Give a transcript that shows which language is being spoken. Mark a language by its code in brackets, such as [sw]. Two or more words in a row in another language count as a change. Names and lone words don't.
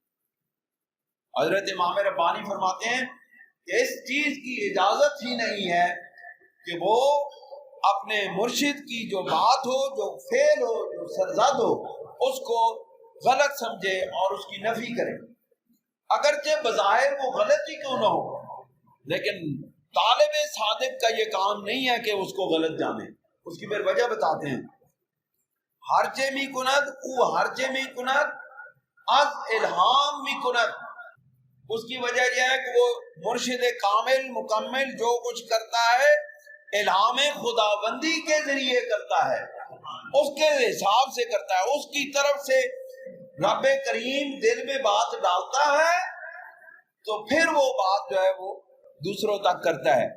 [ur] حضرت امام ربانی فرماتے ہیں کہ اس چیز کی اجازت ہی نہیں ہے کہ وہ اپنے مرشد کی جو بات ہو، جو فعل ہو، جو سرزد ہو، اس کو غلط سمجھے اور اس کی نفی کرے. اگرچہ بظاہر وہ غلط ہی کیوں نہ ہو، لیکن طالب صادق کا یہ کام نہیں ہے کہ اس کو غلط جانے. اس کی پھر وجہ بتاتے ہیں. [fa] ہرچے می کند او ہرچے می کند از الہام می کند. [ur] اس کی وجہ یہ ہے کہ وہ مرشد کامل مکمل جو کچھ کرتا ہے الہام خداوندی کے ذریعے کرتا ہے، اس کے حساب سے کرتا ہے. اس کی طرف سے رب کریم دل میں بات ڈالتا ہے تو پھر وہ بات جو ہے وہ دوسروں تک کرتا ہے.